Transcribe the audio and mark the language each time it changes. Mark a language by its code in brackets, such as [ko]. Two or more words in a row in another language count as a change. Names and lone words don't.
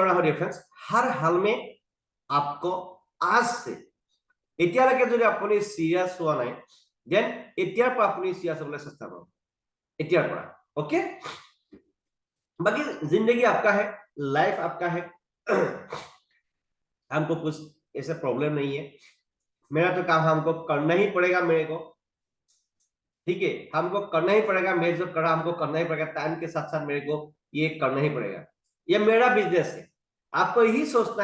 [hi] रहा हूं [en] dear friends [hi] हर हाल में आपको आज से [as] এতিয়ালৈকে যদি আপুনি সিরিয়াস হোৱা নাই দেন এতিয়াৰ পৰা আপুনি সিরিয়াস হ'বলৈ চেষ্টা কৰক এতিয়াৰ পৰা [hi] ओके बाकी जिंदगी आपका है लाइफ आपका है हमको कुछ ऐसे प्रॉब्लम नहीं है मेरा तो काम हमको करना ही पड़ेगा मेरे को ठीक है हमको करना ही पड़ेगा मैं जो करा हमको करना ही पड़ेगा टाइम के साथ साथ मेरे को ये करना ही पड़ेगा ये मेरा बिजनेस है आपको यही सोचना